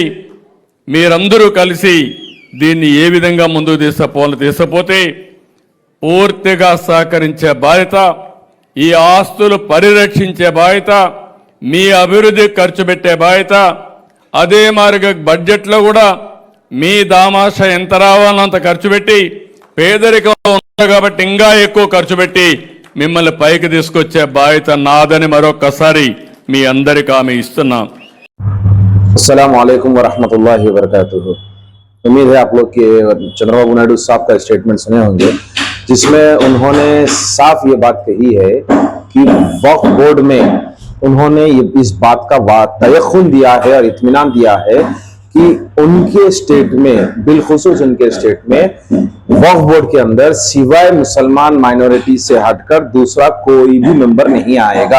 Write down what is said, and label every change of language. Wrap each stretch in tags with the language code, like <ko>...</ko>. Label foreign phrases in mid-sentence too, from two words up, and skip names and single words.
<te>మీరందరూ కలిసి దీన్ని ఏ విధంగా ముందుకు తీసుకుపోతే పూర్తిగా సహకరించే బాధ్యత, ఈ ఆస్తులు పరిరక్షించే బాధ్యత, మీ అభివృద్ధి ఖర్చు పెట్టే బాధ్యత, అదే మాదిరిగా బడ్జెట్లో కూడా మీ దామాష ఎంత రావాలో అంత ఖర్చు పెట్టి, పేదరికంలో ఉన్నారు కాబట్టి ఇంకా ఎక్కువ ఖర్చు పెట్టి మిమ్మల్ని పైకి తీసుకొచ్చే బాధ్యత నాదని మరొకసారి మీ అందరికీ హామీ ఇస్తున్నాం.</te> <ar>السلام عليكم ورحمة الله وبركاته.</ar> <ur>امید ہے آپ لوگ کے چندرابابو نائیڈو صاحب کا اسٹیٹمنٹ سنے ہوں گے جس میں انہوں نے صاف یہ بات کہی ہے کہ وقف بورڈ میں انہوں نے اس بات کا تیقن دیا ہے اور اطمینان دیا ہے کہ ان کے اسٹیٹ میں، بالخصوص ان کے اسٹیٹ میں وقف بورڈ کے اندر سوائے مسلمان مائنارٹی سے ہٹ کر دوسرا کوئی بھی ممبر نہیں آئے گا.</ur>